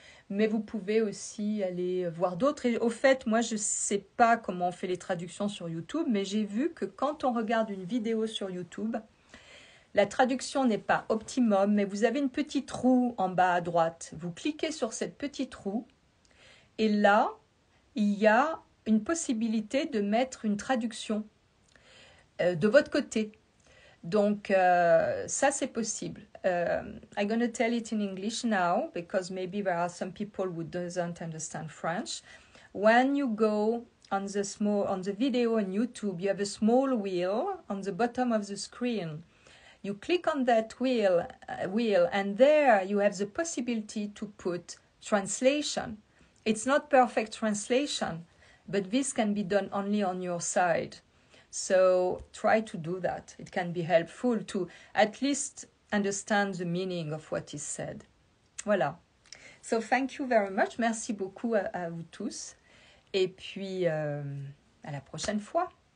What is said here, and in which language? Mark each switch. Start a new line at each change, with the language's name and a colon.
French: Mais vous pouvez aussi aller voir d'autres. Et au fait, moi, je ne sais pas comment on fait les traductions sur YouTube, mais j'ai vu que quand on regarde une vidéo sur YouTube, la traduction n'est pas optimum, mais vous avez une petite roue en bas à droite. Vous cliquez sur cette petite roue et là, il y a une possibilité de mettre une traduction de votre côté. Donc, ça, c'est possible.
English: I'm going to tell it in English now, because maybe there are some people who doesn't understand French. When you go on the video on YouTube, you have a small wheel on the bottom of the screen. You click on that wheel, and there you have the possibility to put translation. It's not perfect translation, but this can be done only on your side. So try to do that. It can be helpful to at least understand the meaning of what is said.
French: Voilà.
English: So thank you very much.
French: Merci beaucoup à vous tous. Et puis, à la prochaine fois.